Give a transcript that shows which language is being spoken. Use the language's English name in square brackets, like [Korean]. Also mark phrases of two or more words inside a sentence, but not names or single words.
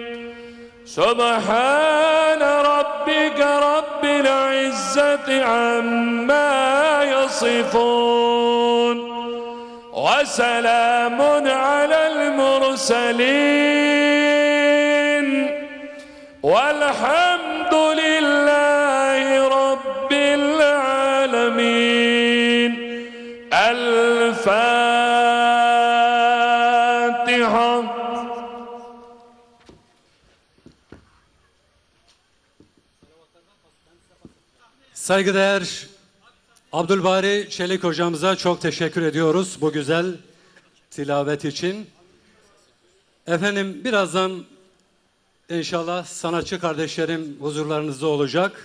[Arabic] سبحان ربك رب العزة عما يصفون وسلام على المرسلين والحمد لله رب العالمين. الفاتحة. [Turkish] Saygıdeğer Abdülbari Çelik hocamıza çok teşekkür ediyoruz bu güzel tilavet için. Efendim birazdan inşallah sanatçı kardeşlerim huzurlarınızda olacak.